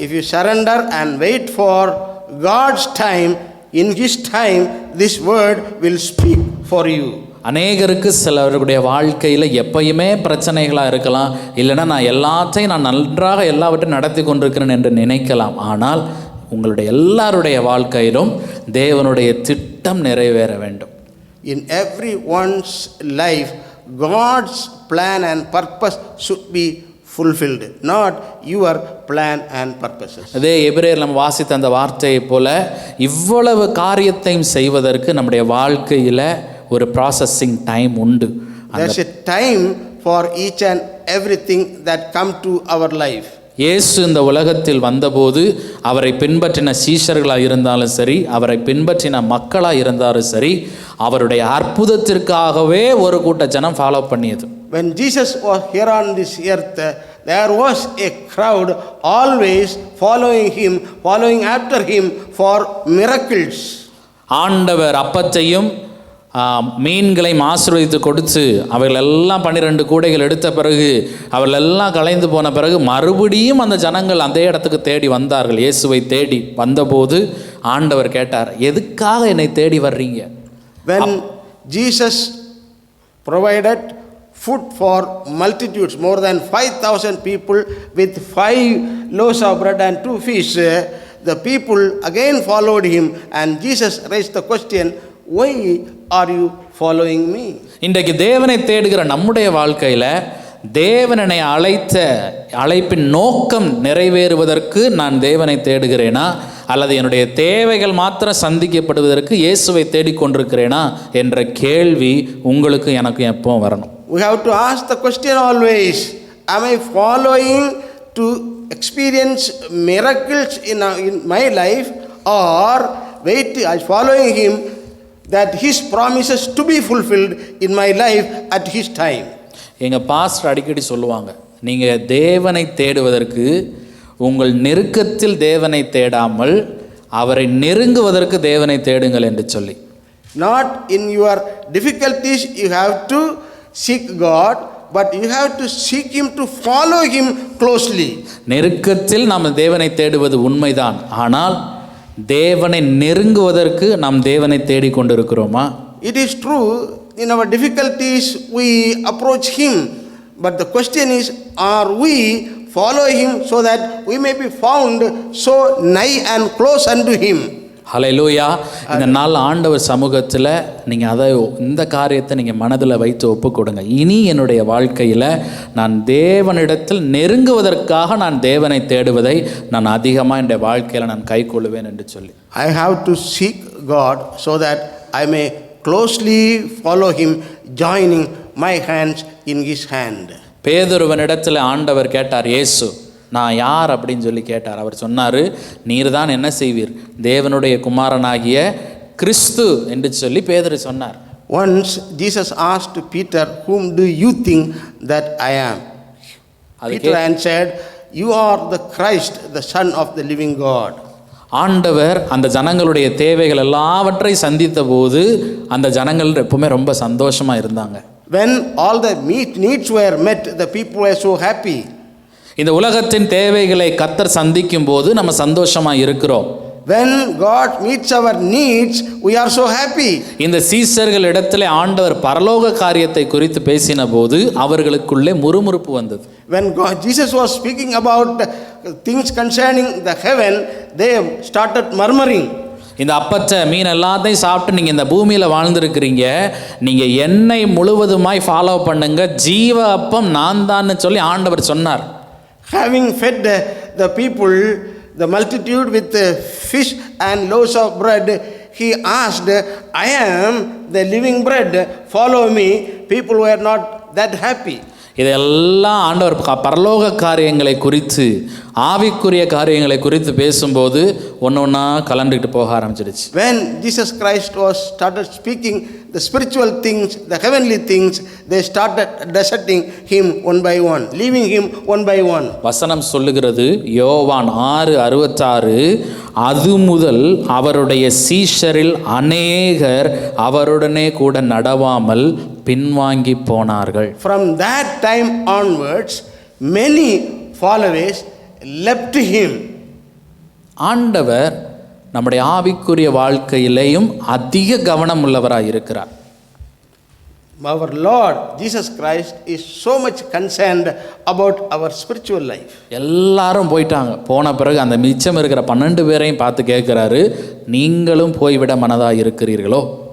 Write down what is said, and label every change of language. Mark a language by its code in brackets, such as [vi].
[en] If you surrender and wait for God's time, in His time, this word will speak for you. [ta] அநேகருக்கு சிலருடைய வாழ்க்கையில் எப்பயுமே பிரச்சனைகளாக இருக்கலாம், இல்லைன்னா நான் எல்லாத்தையும் நான் நன்றாக எல்லாவற்றையும் நடத்தி கொண்டிருக்கிறேன் என்று நினைக்கலாம். ஆனால் உங்களுடைய எல்லாருடைய வாழ்க்கையிலும் தேவனுடைய திட்டம் நிறைவேற வேண்டும். [en] In everyone's life, God's plan and purpose should be fulfilled, not your plan and purposes. [ta] அதே எபிரேயர் நம்ம வாசித்த அந்த வார்த்தையை போல இவ்வளவு காரியத்தையும் செய்வதற்கு நம்முடைய வாழ்க்கையில் ஒரு [en] processing time [ta] உண்டு. [en] There's a time for each and everything that come to our life. [ta] இயேசு இந்த உலகத்தில் வந்தபோது அவரை பின்பற்றின சீஷர்களாக இருந்தாலும் சரி, அவரை பின்பற்றின மக்களாக இருந்தாலும் சரி, அவருடைய அற்புதத்திற்காகவே ஒரு கூட்ட ஜனம் ஃபாலோ பண்ணியது. [en] When Jesus was here on this earth, there was a crowd always following after him for miracles. [ta] ஆண்டவர் அப்பத்தையும் மீன்களையும் ஆசீர்வதித்து கொடுத்து அவர்களெல்லாம் 12 கூடைகள் எடுத்த பிறகு அவர்களெல்லாம் கலைந்து போன பிறகு மறுபடியும் அந்த ஜனங்கள் அந்த இடத்துக்கு தேடி வந்தார்கள். இயேசுவை தேடி வந்தபோது ஆண்டவர் கேட்டார், எதுக்காக என்னை தேடி வர்றீங்க? [en] When Jesus provided food for multitudes, more than 5,000 people with 5 loaves of bread and 2 fish, the people again followed him, and Jesus raised the question, why are you following me? [ta] இன்றைக்கு தேவனை தேடுகிற நம்முடைய வாழ்க்கையில் தேவனை அழைத்த அழைப்பின் நோக்கம் நிறைவேறுவதற்கு நான் தேவனை தேடுகிறேனா, அல்லது என்னுடைய தேவைகள் மாத்திரம் சந்திக்கப்படுவதற்கு இயேசுவை தேடிக்கொண்டிருக்கிறேனா என்ற கேள்வி உங்களுக்கு எனக்கு எப்போ வரணும். [en] We have to ask the question always, am I following to experience miracles in my life, or following him that his promises to be fulfilled in my life at his time? [ta] எங்கள் pastor அடிக்கடி சொல்லுவாங்க, நீங்கள் தேவனை தேடுவதற்கு உங்கள் நெருக்கத்தில் தேவனை தேடாமல் அவரை நெருங்குவதற்கு தேவனை தேடுங்கள் என்று சொல்லி. [en] Not in your difficulties you have to seek God, but you have to seek him to follow him closely. [ta] நெருக்கத்தில் நாம் தேவனை தேடுவது உண்மைதான், ஆனால் தேவனை நெருங்குவதற்கு நாம் தேவனை தேடிக்கொண்டிருக்கிறோமா? [en] It is true, in our difficulties we approach him, but the question is, are we follow him so that we may be found so nigh and close unto him. [ta] ஹல்லேலூயா. இந்த நாள் ஆண்டவர் சமூகத்தில் நீங்கள் இந்த காரியத்தை நீங்கள் மனதில் வைத்து ஒப்பு கொடுங்க. இனி என்னுடைய வாழ்க்கையில் நான் தேவனிடத்தில் நெருங்குவதற்காக நான் தேவனை தேடுவதை நான் அதிகமாக என்னுடைய வாழ்க்கையில் நான் கை கொள்ளுவேன் என்று சொல்லி. [en] I have to seek God so that I may closely follow him, joining my hands in his hand. [ta] பேதுருவனிடத்தில் ஆண்டவர் கேட்டார், இயேசு நான் யார் அப்படின்னு சொல்லி கேட்டார். அவர் சொன்னார், நீர் தான் என்ன செய்வீர், தேவனுடைய குமாரனாகிய கிறிஸ்து என்று சொல்லி பேதுரு சொன்னார். [en] Once Jesus asked Peter, whom do you think that I am? Peter answered, you are the Christ, the Son of the living God. [ta] ஆண்டவர் அந்த ஜனங்களுடைய தேவைகள் எல்லாவற்றை சந்தித்த போது அந்த ஜனங்கள் எப்பவுமே ரொம்ப சந்தோஷமா இருந்தாங்க. [en] When all the needs were met, the people were so happy. [ta] இந்த உலகத்தின் தேவைகளை கர்த்தர் சந்திக்கும் போது நம்ம சந்தோஷமா இருக்கிறோம். [en] When God meets our needs, we are so happy. [ta] இந்த சீஷர்கள் இடத்திலே ஆண்டவர் பரலோக காரியத்தை குறித்து பேசின போது அவர்களுக்குள்ளே முறுமுறுப்பு வந்தது. [en] When Jesus was speaking about things concerning the heaven, they started murmuring. [ta] இந்த அப்பத்தை மீன் எல்லாத்தையும் சாப்பிட்டு நீங்கள் இந்த பூமியில் வாழ்ந்துருக்கிறீங்க, நீங்கள் என்னை முழுவதுமாய் ஃபாலோ பண்ணுங்க, ஜீவ அப்பம் நான் தான் சொல்லி ஆண்டவர் சொன்னார். [en] Having fed the people, the multitude with fish and loaves of bread, he asked, I am the living bread, follow me. People were not that happy. [ta] இதெல்லாம் ஆண்டவர் பரலோக காரியங்களை குறித்து, ஆவிக்குரிய காரியங்களை குறித்து பேசும்போது ஒன்று ஒன்றா கலந்துக்கிட்டு போக ஆரம்பிச்சிடுச்சு. [en] When Jesus Christ was started speaking the spiritual things, the heavenly things, they started deserting him one by one, leaving him one by one. [ta] வசனம் சொல்லுகிறது, யோவான் 6:66, அது முதல் அவருடைய சீஷரில் அநேகர் அவருடனே கூட நடவாமல் பின்வாங்கி போனார்கள். [en] From that time onwards, many followers left him. [ta] ஆண்டவர் நம்முடைய ஆவிக்குரிய வாழ்க்கையிலேயும் அதிக கவனம் உள்ளவராக இருக்கிறார். [en] Our Lord Jesus Christ is so much concerned about our spiritual life. [ta] எல்லாரும் போயிட்டாங்க. போன பிறகு அந்த மிச்சம் இருக்கிற 12 பேரையும் பார்த்து கேட்குறாரு, நீங்களும் போய்விட மனதாக இருக்கிறீர்களோ?